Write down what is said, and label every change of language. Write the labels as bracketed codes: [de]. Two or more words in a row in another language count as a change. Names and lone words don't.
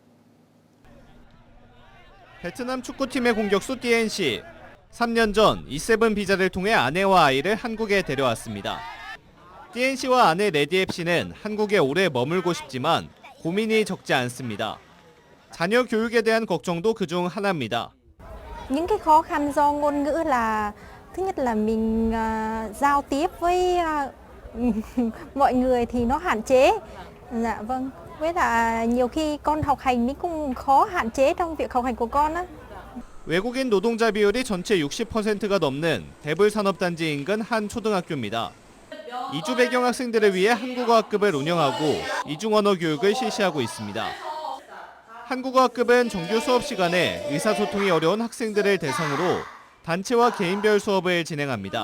[ko] 베트남 축구팀의 공격수 띠엔씨. 3년 전 E7 비자를 통해 아내와 아이를 한국에 데려왔습니다. 띠엔씨와 아내 레디앱 씨는 한국에 오래 머물고 싶지만 고민이 적지 않습니다. 자녀 교육에 대한 걱정도 그중 하나입니다. [vi] Những cái khó khăn do ngôn ngữ là thứ nhất là mình giao tiếp với mọi người thì nó hạn chế. Dạ vâng. Với là nhiều khi con học hành mình cũng khó hạn chế trong việc học hành của con á. [ko] 외국인 노동자 비율이 전체 60%가 넘는 대불산업단지 인근 한 초등학교입니다. 이주 배경 학생들을 위해 한국어 학급을 운영하고 이중언어 교육을 실시하고 있습니다. 한국어 학급은 정규 수업 시간에 의사소통이 어려운 학생들을 대상으로 단체와 개인별 수업을 진행합니다.